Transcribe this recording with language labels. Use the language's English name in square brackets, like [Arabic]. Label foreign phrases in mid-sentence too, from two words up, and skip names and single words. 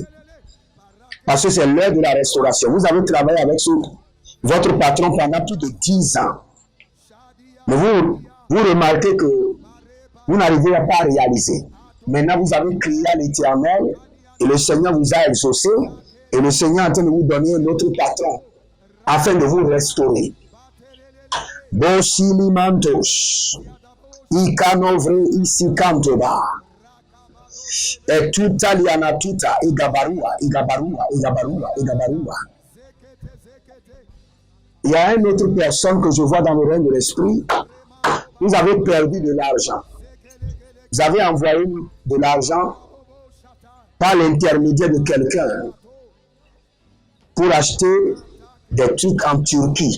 [French] Parce que c'est l'heure de la restauration. Vous avez travaillé avec votre patron pendant plus de 10 ans. Mais vous remarquez que vous n'arrivez pas à réaliser. Maintenant, vous avez crié à l'Éternel et le Seigneur vous a exaucé. Et le Seigneur est en train de vous donner un autre patron afin de vous restaurer. Bosilimantos, Ikanovre Isikantoba, et tuta lianatuta, Igabarua. Il y a une autre personne que je vois dans le règne de l'esprit. Vous avez perdu de l'argent. Vous avez envoyé de l'argent par l'intermédiaire de quelqu'un pour acheter des trucs en Turquie.